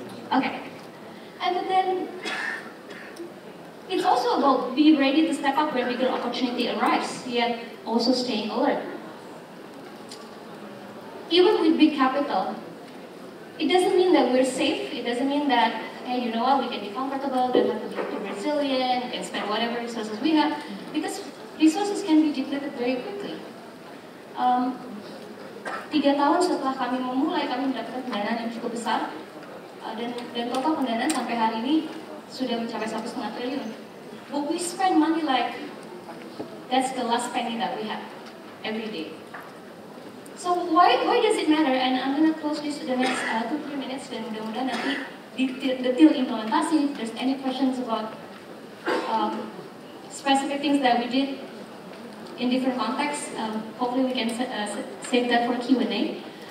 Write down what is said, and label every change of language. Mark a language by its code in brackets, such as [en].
[en] Okay, and then it's also about being ready to step up when bigger opportunity arrives, yet also staying alert. Even with big capital, it doesn't mean that we're safe. It doesn't mean that, hey, you know what, we can be comfortable, don't have to be too resilient, we can spend whatever resources we have, because resources can be depleted very quickly. [id] 3 tahun setelah kami memulai, kami mendapatkan pendanaan yang cukup besar, dan total pendanaan sampai hari ini sudah mencapai 1,5 triliun. [en] But we spend money like that's the last penny that we have every day. So why does it matter? And I'm gonna close this in the next 2-3 minutes, [id] dan mudah-mudahan nanti detail implementasi. [en] If there's any questions about specific things that we did in different contexts, hopefully we can save that for Q&A.